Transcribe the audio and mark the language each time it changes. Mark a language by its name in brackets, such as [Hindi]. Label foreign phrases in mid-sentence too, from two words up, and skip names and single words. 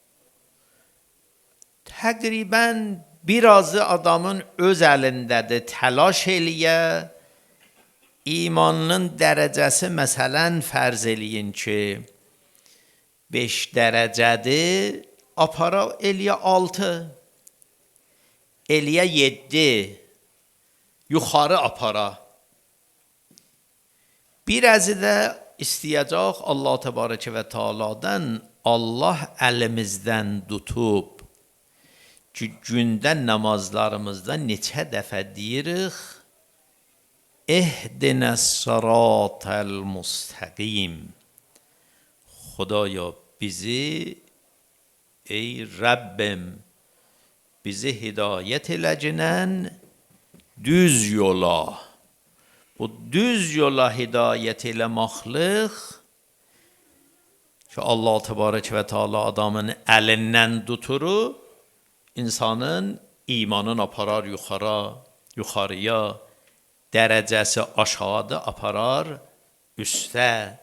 [Azerbaijani] Təqribən birazı adamın öz əlindədir, təlaş eləyə, imanın dərəcəsi məsələn fərz eləyin ki 5 dərəcədir, apara eləyə 6, eləyə 7, yuxarı apara. Birazı da istəyəcək Allah [Arabic] تبارك وتعالى'dan, [Azerbaijani] Allah əlimizdən tutub ki, gündə namazlarımızda neçə dəfə deyirik, [Arabic] اهدنا الصراط المستقیم. [Azerbaijani] خدایا bizi ey Rabbim bizi hidayet eləcənən düz yola. Bu düz yola hidayet eləmaqlıq ki Allah [Arabic] تبارك وتعالى [Azerbaijani] adamın əlindən tuturur, insanın imanını aparar yuxarıya, dərəcəsi aşağıda aparar üstə.